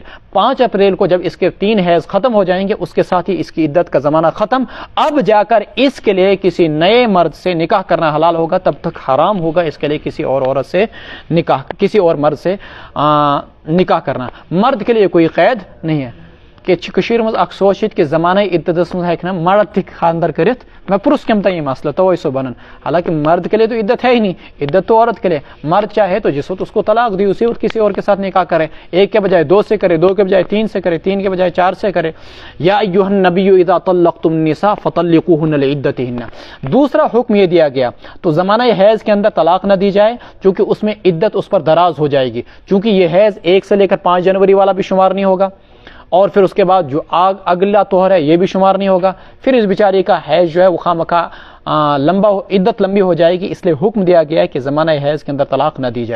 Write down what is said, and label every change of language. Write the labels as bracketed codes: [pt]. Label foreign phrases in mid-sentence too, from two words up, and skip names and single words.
[ur] 5 اپریل کو جب اس کے 3 حیض ختم ہو جائیں گے اس کے ساتھ ہی اس کی عدت کا زمانہ ختم، اب جا کر اس کے لیے کسی نئے مرد سے نکاح کرنا حلال ہوگا، تب تک حرام ہوگا اس کے لیے کسی اور عورت سے نکاح، کسی اور مرد سے نکاح کرنا۔ مرد کے لیے کوئی قید نہیں ہے، [ks] کہ کشیر مز اخ سوچت کہ زمانہ عدتس مز ہیکہ مرد تہ خاندر کرت میں پرس کم تہ یہ مسئلہ توے سو بنن [ur] حالانکہ مرد کے لیے تو عدت ہے ہی نہیں, عدت تو عورت کے لیے. مرد چاہے تو جس وقت اس کو طلاق دی اسی وقت کسی اور کے ساتھ نکاح کرے, ایک کے بجائے 2 سے کرے, 2 کے بجائے 3 سے کرے, 3 کے بجائے 4 سے کرے. [ar] یا ایھا النبی اذا طلقتم النساء فطلقوهن لعدتهن. [ur] دوسرا حکم یہ دیا گیا تو زمانہ حیض کے اندر طلاق نہ دی جائے چونکہ اس میں عدت اس پر دراز ہو جائے گی, چونکہ یہ حیض 1 سے لے کر 5 جنوری والا بھی شمار نہیں ہوگا, اور پھر اس کے بعد جو اگلا طہر ہے یہ بھی شمار نہیں ہوگا. پھر اس بیچاری کا حیض جو ہے وہ خامخواہ عدت لمبی ہو جائے گی, اس لیے حکم دیا گیا ہے کہ زمانہ حیض کے اندر طلاق نہ دی جائے.